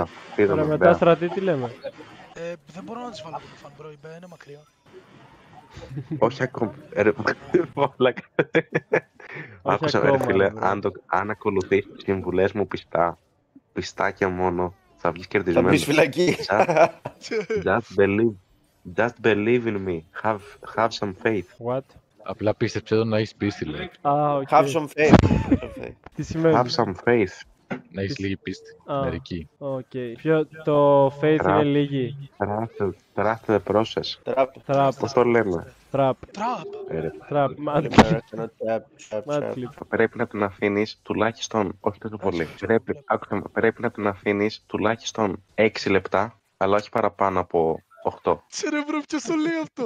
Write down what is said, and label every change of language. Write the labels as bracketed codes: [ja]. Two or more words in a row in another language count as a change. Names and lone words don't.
[el] Ωραία, μετά στρατή τι λέμε. Δεν μπορώ να τις βάλω από το φαν μπρο, είναι μακριά. Όχι ακόμα. Άκουσα ρε φίλε, αν ακολουθείς τις συμβουλές μου πιστά και μόνο, Θα βγεις Θα κερδισμένος. μπεις φυλακή. [en] Just believe in me. Have some faith. What? [el] Απλά πίστεψε το να έχεις πίστη, λέει. οκ. [en] Have some faith. [el] Τι σημαίνει? [en] Have some faith. [el] Να έχεις λίγη πίστη. Μερική. Οκ. Το faith είναι λίγη. [en] Trust the process. Trap. [el] Πώς το λέμε? [en] Trap. Trap. [el] Πρέπει να την αφήνεις τουλάχιστον, όχι τόσο πολύ. Πρέπει να την αφήνεις τουλάχιστον 6 λεπτά, αλλά όχι παραπάνω από 8. Ξέρε μπρο, ποιος το λέει αυτό?